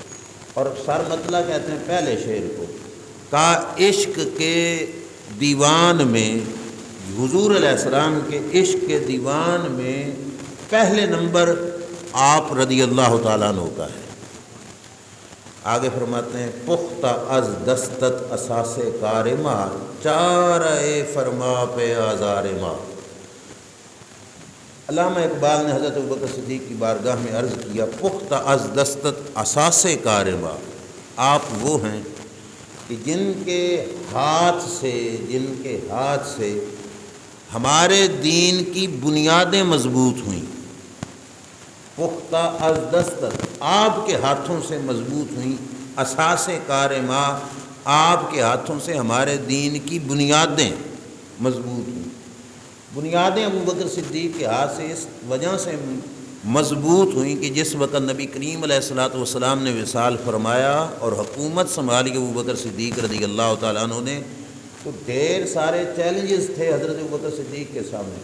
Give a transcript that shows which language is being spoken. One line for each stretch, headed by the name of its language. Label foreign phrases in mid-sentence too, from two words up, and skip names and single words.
Urdu: اور سر مطلع کہتے ہیں پہلے شعر کو۔ کا عشق کے دیوان میں، حضور علیہ السلام کے عشق کے دیوان میں پہلے نمبر آپ
Arabic: رضی اللہ تعالیٰ عنہ
Urdu: کا ہے۔ آگے فرماتے ہیں
Persian: پختہ از دستت اساس کار ما، چارہ فرما پہ آزار ما۔
Urdu: علامہ اقبال نے حضرت ابوبکر صدیق کی بارگاہ میں عرض کیا
Persian: پختہ از دستت اساس کار ما،
Urdu: آپ وہ ہیں کہ جن کے ہاتھ سے ہمارے دین کی بنیادیں مضبوط ہوئیں۔
Persian: پختہ از دستت،
Urdu: آپ کے ہاتھوں سے مضبوط ہوئیں،
Persian: اساس کار ما،
Urdu: آپ کے ہاتھوں سے ہمارے دین کی بنیادیں مضبوط ہوئیں۔ بنیادیں ابوبکر صدیق کے ہاتھ سے اس وجہ سے مضبوط ہوئیں کہ جس وقت نبی کریم
Arabic: علیہ الصلوۃ والسلام
Urdu: نے وصال فرمایا اور حکومت سنبھالی ابوبکر صدیق
Arabic: رضی اللہ تعالیٰ عنہ
Urdu: نے، تو ڈھیر سارے چیلنجز تھے حضرت ابوبکر صدیق کے سامنے۔